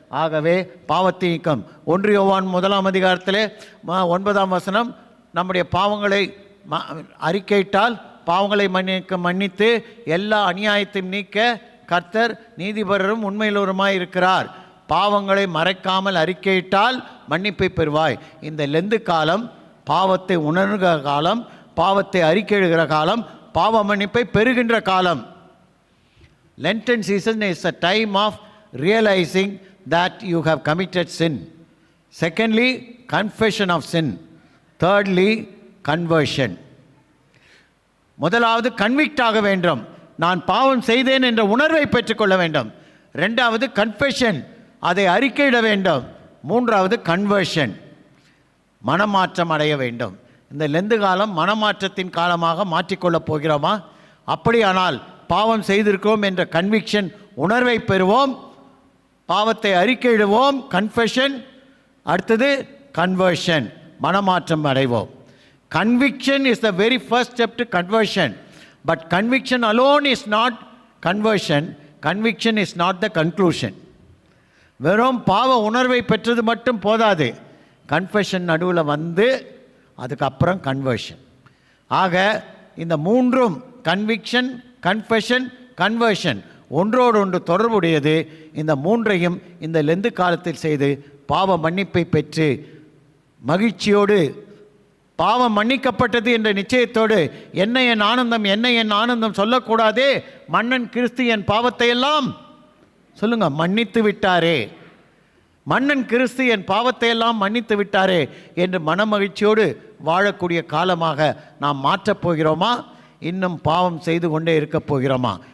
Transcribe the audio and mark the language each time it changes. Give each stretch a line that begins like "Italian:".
Tamil: ஆகவே பாவத்தை நீக்கம். 1 யோவான் 1ஆம் அதிகாரத்திலே 9ஆம் வசனம், நம்முடைய பாவங்களை அறிக்கையிட்டால் பாவங்களை மன்னித்து எல்லா அநியாயத்தையும் நீக்க கர்த்தர் நீதிபரரும் உண்மையுள்ளவருமாய் இருக்கிறார். பாவங்களை மறைக்காமல் அறிக்கையிட்டால் மன்னிப்பை பெறுவாய். இந்த லெந்து காலம் பாவத்தை உணர்கிற காலம், பாவத்தை அறிக்கையிடுகிற காலம், பாவ மன்னிப்பை பெறுகின்ற காலம்.
English: Lenten season is a time of realizing that you have committed sin. Secondly, confession of sin. Thirdly, conversion.
Tamil: முதலாவது கன்விக்ட் ஆக வேண்டும், நான் பாவம் செய்தேன் என்ற உணர்வை பெற்றுக்கொள்ள வேண்டும். ரெண்டாவது கன்ஃபெஷன், அதை அறிக்கையிட வேண்டும். மூன்றாவது கன்வர்ஷன், மனமாற்றம் அடைய வேண்டும். இந்த லெந்து காலம் மனமாற்றத்தின் காலமாக மாற்றிக்கொள்ளப் போகிறோமா? அப்படியானால் பாவம் செய்திருக்கிறோம் என்ற கன்விக்ஷன் உணர்வை பெறுவோம், பாவத்தை அறிக்கையிடுவோம், கன்ஃபெஷன். அடுத்தது கன்வர்ஷன், மனமாற்றம் அடைவோம்.
English: Conviction is the very first step to conversion. But conviction alone is not conversion. Conviction is not the conclusion.
Tamil: வெறும் பாவ உணர்வை பெற்றது மட்டும் போதாது, கன்ஃபெஷன் நடுவில் வந்து அதுக்கப்புறம் கன்வர்ஷன். ஆக இந்த மூன்றும், கன்விக்ஷன், கன்ஃபெஷன், கன்வர்ஷன் ஒன்றோடொன்று தொடர்புடையது. இந்த மூன்றையும் இந்த லெந்து காலத்தில் செய்து பாவ மன்னிப்பை பெற்று மகிழ்ச்சியோடு பாவம் மன்னிக்கப்பட்டது என்ற நிச்சயத்தோடு என்ன என் ஆனந்தம், என்ன என் ஆனந்தம் சொல்லக்கூடாதே, மன்னன் கிறிஸ்து என் பாவத்தை எல்லாம் சொல்லுங்க மன்னித்து விட்டாரே, மன்னன் கிறிஸ்து என் பாவத்தை எல்லாம் மன்னித்து விட்டாரே என்று மனமகிழ்ச்சியோடு வாழக்கூடிய காலமாக நாம் மாற்றப் போகிறோமா, இன்னும் பாவம் செய்து கொண்டே இருக்கப் போகிறோமா?